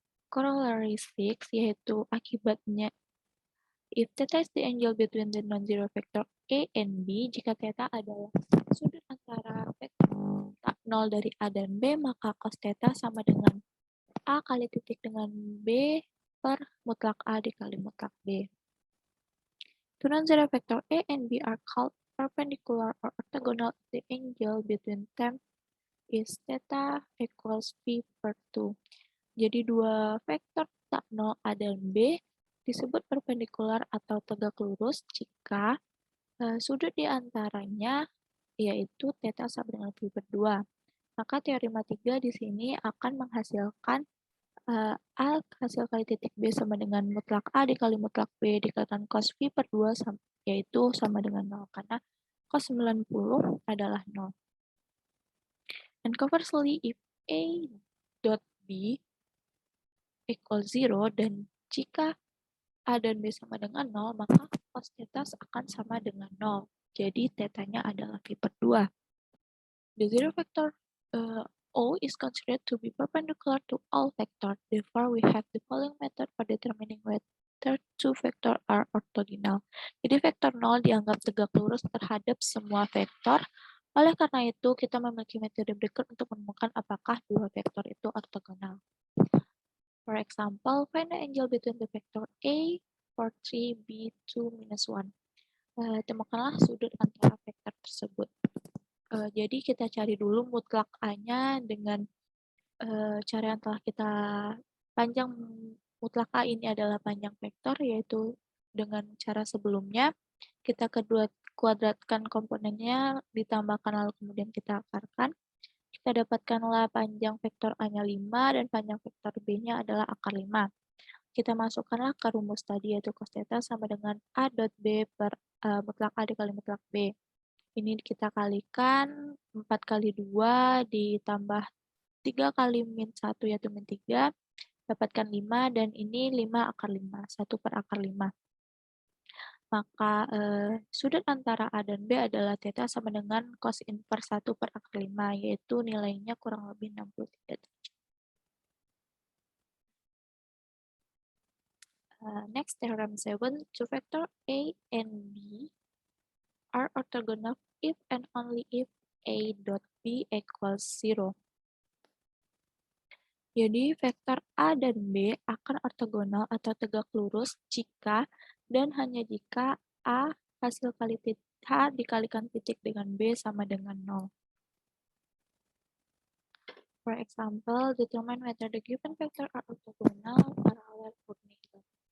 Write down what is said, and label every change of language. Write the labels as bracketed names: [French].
[Indonesian] Corollary 6, yaitu akibatnya [English] if θ is the angle between the non-zero vector A and B, [Indonesian] jika θ adalah sudut antara vektor 0 dari A dan B, maka cos θ sama dengan A kali titik dengan B per mutlak A dikali mutlak B. [English] Two non-zero vector A and B are called perpendicular or orthogonal if the angle between them is θ equals P per 2. [Indonesian] Jadi dua vektor tak 0 A dan B disebut perpendikular atau tegak lurus jika sudut di antaranya yaitu θ sama dengan pi per 2. Maka teorema 3 di sini akan menghasilkan A hasil kali titik B sama dengan mutlak A dikali mutlak B dikalikan cos pi per 2 yaitu sama dengan 0 karena cos 90 adalah 0. [English] And conversely, if A dot B equal 0 [Indonesian] dan jika A dan B sama dengan 0, maka cos θ akan sama dengan 0. Jadi θ-nya adalah pi per 2. [English] The zero vector O is considered to be perpendicular to all vectors. Therefore, we have the following method for determining whether two vectors are orthogonal. [Indonesian] Jadi vektor 0 dianggap tegak lurus terhadap semua vektor. Oleh karena itu, kita memiliki metode berikut untuk menemukan apakah dua vektor itu ortogonal. [English] For example, find the angle between the vector A, 4, 3, B, 2, minus 1. [Indonesian] Temukanlah sudut antara vektor tersebut. Jadi kita cari dulu mutlak A-nya dengan cara yang telah kita panjang. Mutlak A ini adalah panjang vektor, yaitu dengan cara sebelumnya. Kita kedua kuadratkan komponennya, ditambahkan lalu kemudian kita akarkan. Kita dapatkanlah panjang vektor A-nya 5 dan panjang vektor B-nya adalah akar 5. Kita masukkanlah ke rumus tadi yaitu cos θ sama dengan A dot B per mutlak A dikali mutlak B. Ini kita kalikan 4 kali 2 ditambah 3 kali min 1 yaitu min 3. Dapatkan 5 dan ini 5 akar 5, 1 per akar 5. Maka sudut antara A dan B adalah θ sama dengan cos inverse 1 per akar 5, yaitu nilainya kurang lebih 63 derajat. [English] Next, theorem 7, two vector A and B are orthogonal if and only if A dot B equals 0. [Indonesian] Jadi, vektor A dan B akan ortogonal atau tegak lurus jika dan hanya jika A hasil kali titik H dikalikan titik dengan B sama dengan 0. [English] For example, determine whether the given vector are orthogonal, parallel, or neighbor.